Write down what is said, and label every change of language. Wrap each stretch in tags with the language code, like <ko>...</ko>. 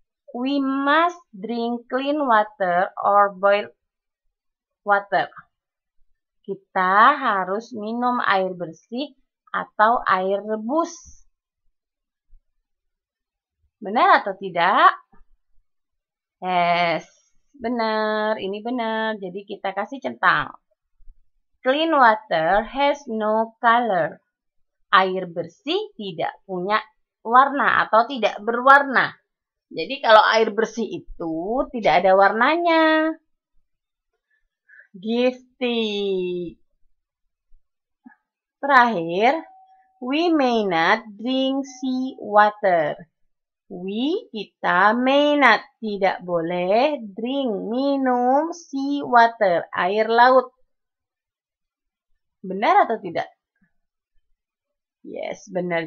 <en>We must drink clean water or boiled water.</en> <id>Kita harus minum air bersih atau air rebus. Benar atau tidak? Yes, benar. Ini benar. Jadi kita kasih centang.</id> <en>Clean water has no color.</en> <id>Air bersih tidak punya warna atau tidak berwarna. Jadi kalau air bersih itu tidak ada warnanya. Gifty.</id> <en>Terakhir, we may not drink sea water.</en> <id>Kita</id> <en>may not,</en> <id>tidak boleh drink, minum</id> <en>sea water,</en> <id>air laut. Benar atau tidak? Yes, benar.</id>